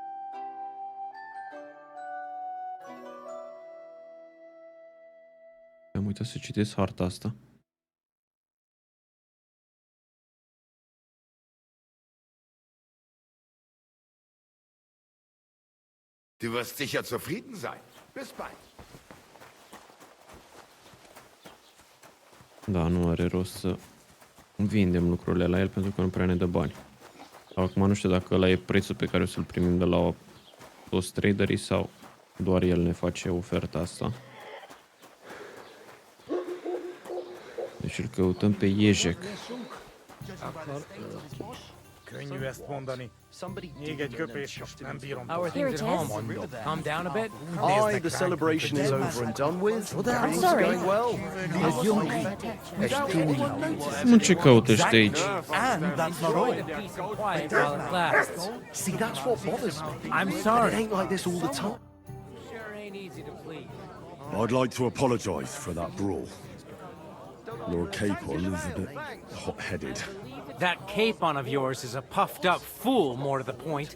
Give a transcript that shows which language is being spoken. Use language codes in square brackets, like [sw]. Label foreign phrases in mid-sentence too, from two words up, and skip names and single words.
[ro] Am uitat să citesc harta asta. [de] Du wirst sicher zufrieden sein. Bis bald. [ro] Da, nu are rost să vindem lucrurile la el pentru că nu prea ne dă bani. Acum nu știu dacă ăla e prețul pe care o să-l primim de la toți traderii sau doar el ne face oferta asta. Deci îl căutăm pe Jezek. [hu] Könnyű ezt mondani. Még egy köpés, és nem bírom. [en] How are Here things it at is. home? Calm down a bit? Aye, the celebration is over and done with. Everything's sorry. going well. [ro] Nu, ce caută ăștia aici? [en] And that's not all. Peace and quiet while it lasts. See, that's what bothers me. I'm It sorry. ain't like this all the time. Sure ain't easy to please. I'd like to apologise for that brawl. Lord Capon is a bit hot-headed. That capon of yours is a puffed up fool, more to the point.